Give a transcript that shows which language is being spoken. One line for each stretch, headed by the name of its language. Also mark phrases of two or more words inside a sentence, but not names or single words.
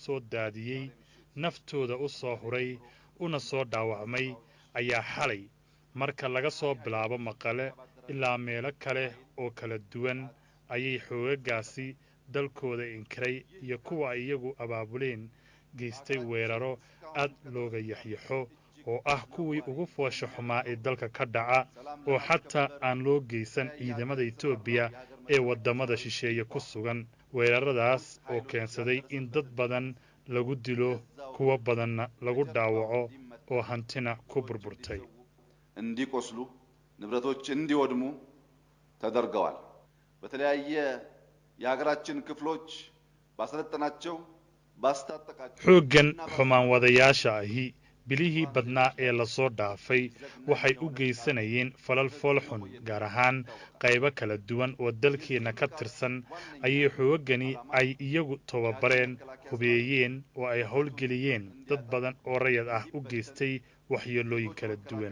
Somali: soo daadiyey, naftooda u soo huray, una soo dhaawacmay ayaa xalay marka laga soo bilaabo Maqale ilaa meelo kale oo kala duwan ayay xoogagaasi dalkooda inkiray iyo kuwa iyagu abaabuleen geystay weeraro aad looga yaxyaxo oo ah kuwii ugu foosha xumaa ee dalka ka dhaca oo xataa aan loo geysan ciidamada Itoobiya ee wadamada shisheeye ku sugan. weeraradaas oo keensaday in dad badan lagu dilo, kuwa badanna lagu dhaawaco oo hantina ku burburtay.
Amharic: እንዲቆስሉ ንብረቶች እንዲወድሙ ተደርገዋል። በተለያየ የሀገራችን ክፍሎች ባሰለጠናቸው ባስታጠቃቸው
Somali: xooggan xumaan wadayaasha ahi bilihii badnaa ee lasoo dhaafay waxay u geysanayeen falal foolxun, gaar ahaan qaybo kala duwan oo dalkeena ka tirsan ayay xoogagani ay iyagu tababareen, hubeeyeen oo ay howlgeliyeen dad badan oo rayid ah u geystay waxyeelooyin kala duwan.